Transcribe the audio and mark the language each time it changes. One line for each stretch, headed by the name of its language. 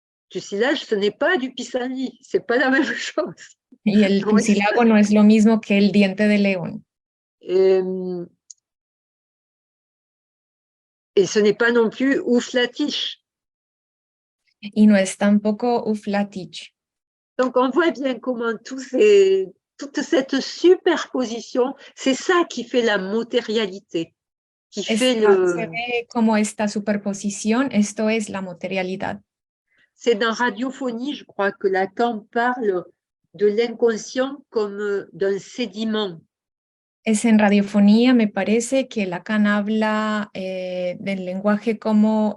French: Tusilage, ce n'est pas du pissenlit, c'est pas la même chose.
Spanish: Y el tusilago no es lo mismo que el diente de león.
French: Et ce n'est pas non plus ouflatiche.
Spanish: Y no es tampoco uflatich.
French: Donc on voit bien comment toute cette superposition, c'est ça qui fait la matérialité.
Spanish: Se ve como esta superposición, esto es la materialidad.
French: C'est dans Radiophonie, je crois que Lacan parle de l'inconscient comme d'un sédiment.
Spanish: Es en Radiofonía, me parece que Lacan habla del lenguaje como...